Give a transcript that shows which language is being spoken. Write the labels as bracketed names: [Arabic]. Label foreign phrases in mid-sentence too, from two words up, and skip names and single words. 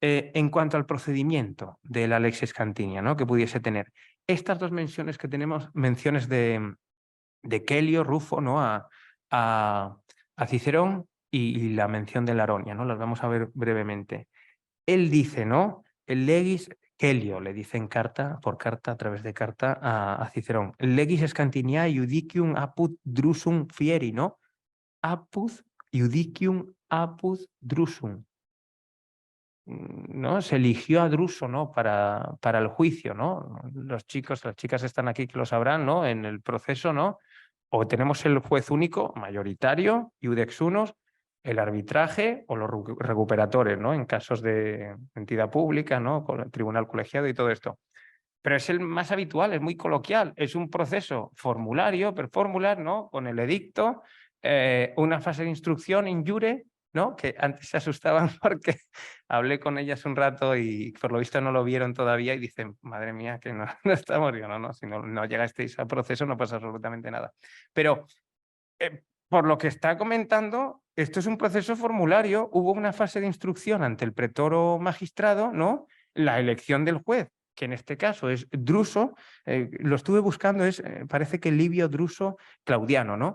[Spanish] En cuanto al procedimiento de la lex scantinia, ¿no?, que pudiese tener, estas dos menciones que tenemos, menciones de Quelio, Rufo, ¿no?, a Cicerón y la mención de Laronia, ¿no?, las vamos a ver brevemente. Él dice, ¿no?, el legis Quelio, le dice en carta, por carta, a través de carta a Cicerón, [Latin] legis scantiniae iudicium apud drusum fieri, [Spanish] ¿no? [Latin] Apud iudicium apud drusum. [Spanish] ¿No? Se eligió a Druso, ¿no?, para el juicio, ¿no? Los chicos, las chicas están aquí que lo sabrán, ¿no?, en el proceso, ¿no? O tenemos el juez único, mayoritario, [Latin] iudex unos, [Spanish] el arbitraje o los recuperadores, ¿no?, en casos de entidad pública, ¿no?, con el tribunal colegiado y todo esto. Pero es el más habitual, es muy coloquial, es un proceso formulario, per formular, ¿no?, con el edicto, una fase de instrucción [Latin] in iure, [Spanish] ¿no?, que antes se asustaban porque hablé con ellas un rato y por lo visto no lo vieron todavía y dicen, madre mía, que no, no estamos, yo no, si no llegasteis al proceso no pasa absolutamente nada. Pero por lo que está comentando, esto es un proceso formulario, hubo una fase de instrucción ante el pretor o magistrado, ¿no?, la elección del juez, que en este caso es Druso, lo estuve buscando, parece que Livio Druso Claudiano, ¿no?